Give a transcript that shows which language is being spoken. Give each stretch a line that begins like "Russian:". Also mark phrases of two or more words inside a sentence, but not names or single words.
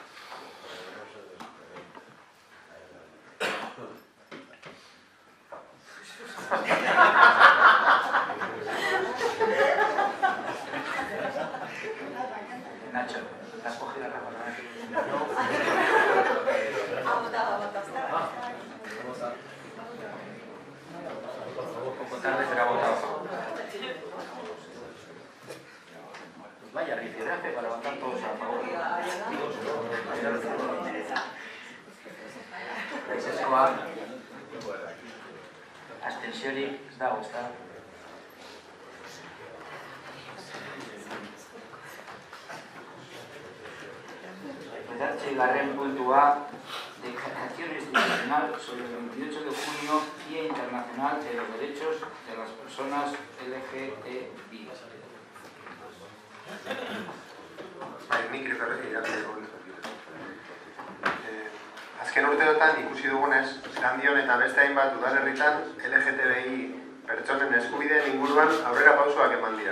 Spanish: Nacho, ¿la has cogido la palabra? Ha votado. Un poco tarde, pero ha votado. Pues vaya rifirrafe para votar todos a favor.
Basque: Vallescoa. Abstenzioni, ez dago, ez da? Garren puntua,
Spanish: Declaración Institucional sobre el 28 de junio, Día Internacional de los Derechos de las Personas LGTBI.
Basque: Nik azken urteotan ikusi dugunez, Landion eta beste hainbat udalerritan LGTBI pertsonen eskubideen inguruan aurrera pausoak eman dira.